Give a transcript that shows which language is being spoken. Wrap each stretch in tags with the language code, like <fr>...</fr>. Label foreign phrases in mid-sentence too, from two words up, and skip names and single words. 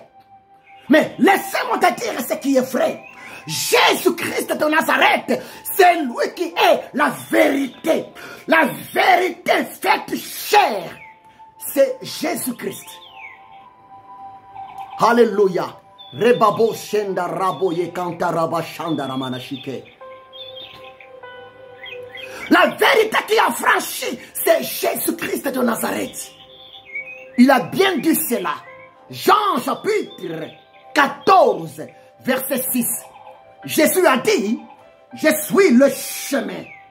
<fr>Mais laissez-moi te dire ce qui est vrai. Jésus-Christ de Nazareth, c'est lui qui est la vérité. La vérité faite chair, c'est Jésus-Christ. Alléluia. Rebabo shenda rabo ye kanta raba shanda ramanashike. La vérité qui a franchi, c'est Jésus-Christ de Nazareth. Il a bien dit cela. Jean chapitre 14, verset 6. Jésus a dit, je suis le chemin.</fr>